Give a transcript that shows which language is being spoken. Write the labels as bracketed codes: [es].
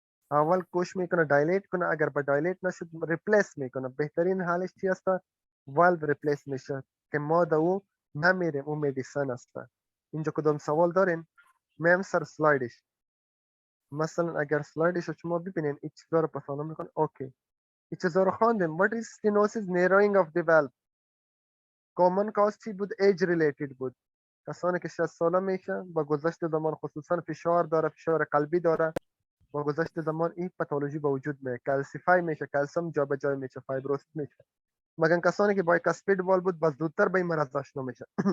[fa] اول کوش میکنه دایلیت کنه، اگر با دایلیت نشد ریپلیس میکنه. بهترین حالش چی است؟ والو ریپلیس میشه که ما دا او نمیریم، او مدیسن است. اینجا کدام سوال دارین؟ میم سر سلایدش. مثلا اگر سلایدش رو شما ببینین این چیزا رو پسانه میکنه. اوکی، این چیزا رو خواندیم. [en] what is stenosis narrowing of the valve. common cause [fa] چی بود؟ [en] age related بود. [fa] کسانی که 60 ساله میشه با گذشت زمان خصوصا فشار داره، فشار قلبی داره، با گذشت زمان این پاتولوژی به وجود میاد، کلسیفای میشه، کلسیم جابجا میشه، فایبروسیس میشه. مگر کسانی که با کاسپید وال بود بس زودتر به این مرض آشنا میشه.